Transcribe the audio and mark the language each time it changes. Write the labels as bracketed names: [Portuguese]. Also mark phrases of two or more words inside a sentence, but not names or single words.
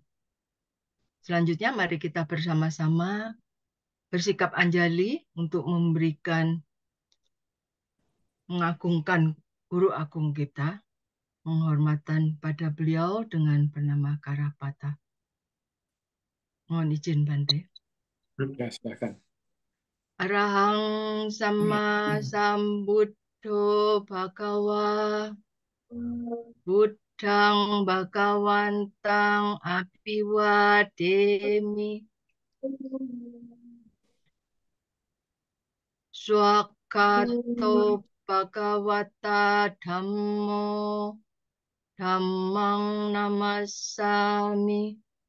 [Indonesian] Selanjutnya mari kita bersama-sama bersikap anjali untuk mengagungkan guru agung kita, penghormatan pada beliau dengan bernama Karapata. Mohon izin Bante. Ya, silakan. [Pali] Arahang sama sambuddho bhagawa buddhang bhagawantang apiwademi swakato bhagawata dhammo dhammang namassami